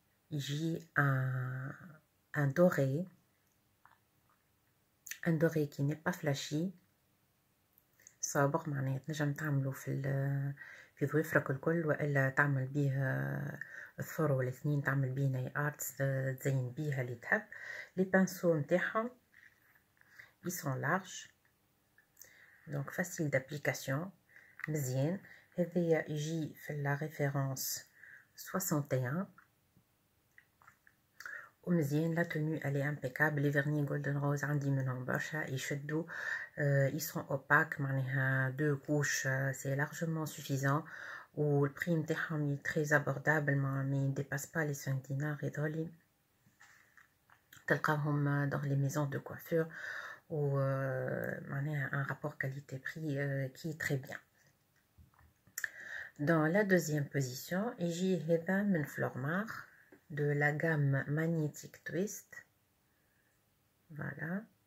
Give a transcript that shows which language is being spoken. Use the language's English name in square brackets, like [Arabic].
[Arabic] يجي [French] un doré qui n'est pas flashy, [Arabic] صابغ معناها تنجم تعملو في ظويفرك الكل، والا تعمل بيه الثور ولا اثنين، تعمل بيه ناي ارتس تزين بيها اللي تحب. لي بانسو نتاعهم [French] ils sont larges donc facile d'application [Arabic] مزيان. هذايا يجي في لا ريفيرونس 61 ومزيان. لا توني [French] elle est impeccable. les vernis golden rose [Arabic] عندي منهم برشا يشدوا. [French] ils sont opaques [Arabic] معناها [French] 2 couches c'est largement suffisant. [Arabic] والبري نتاعهم [French] très abordable [Arabic] ما يديباس با لي 5 دينار. يظهرلي تلقاهم [French] dans les maisons de coiffure [Arabic] و معناها [French] un rapport qualité-prix qui est très bien. dans la deuxième position [Arabic] يجي هذا من [French] Flormar de la gamme Magnetic Twist. voilà.